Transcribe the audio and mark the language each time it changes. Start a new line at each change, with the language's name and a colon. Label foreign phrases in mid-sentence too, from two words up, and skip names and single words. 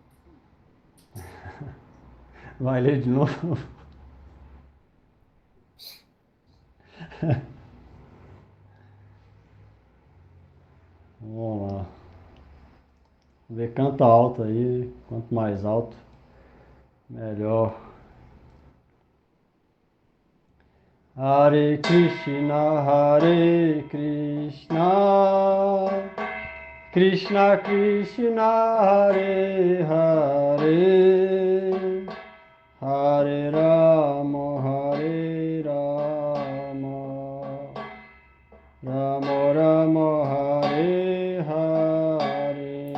Portuguese: vai ler de novo? Vamos lá. Vê, canta alto aí. Quanto mais alto, melhor.
Sanskrit: Hare Krishna, Hare Krishna, Krishna Krishna, Hare Hare, Hare Rama, Hare Rama, Rama Rama, Hare Hare,